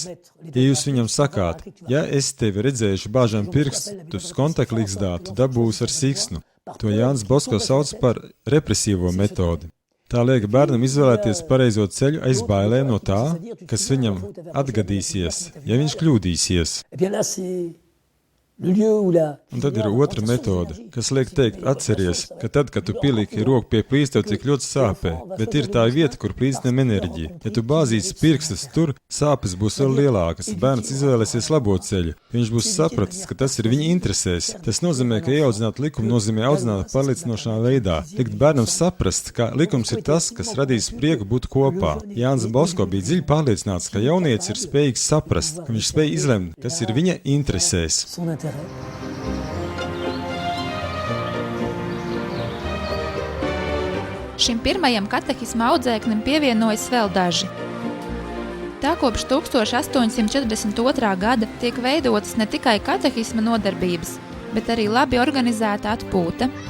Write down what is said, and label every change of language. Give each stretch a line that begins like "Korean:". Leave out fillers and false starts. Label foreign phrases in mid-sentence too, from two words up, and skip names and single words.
Latvian: Ja jūs viņam sakāt: ja es tevi redzēšu bāžam pirkstus kontaktligzdā, tu dabūsi ar siksnu. To Jānis Bosko sauc par represīvo metodi. Tā liek bērnam izvēlēties pareizo ceļu aiz bailēm no tā, kas viņam atgadīsies, ja viņš kļūdīsies.
French: Eh bien là, c'est le lieu où la...
Latvian: Un tad ir otra metode, kas liek teikt: atceries, ka tad, kad tu pieliki roku pie plīts, tev tik ļoti sāpē, bet ir tā vieta, kur plīts ņem enerģiju. Ja tu bāzīsi pirkstus tur, sāpes būs vēl lielākas. Bērns izvēlēsies labo ceļu. Viņš būs sapratis, ka tas ir viņa interesēs. Tas nozīmē, ka ieaudzināt likumu nozīmē audzināt pārliecinošā veidā. Likt bērnam saprast, ka likums ir tas, kas radīs prieku būt kopā. Jānis Bosko bija dziļi pārliecināts, ka jaunietis ir spējīgs saprast, ka viņš spēj izlemt, kas ir viņa interesēs.
French: son intérêt.
Latvian: Šim pirmajam katehisma audzēknim pievienojas vēl daži. Tā kopš 1842. gada tiek veidotas ne tikai katehisma nodarbības, bet arī labi organizēta atpūta.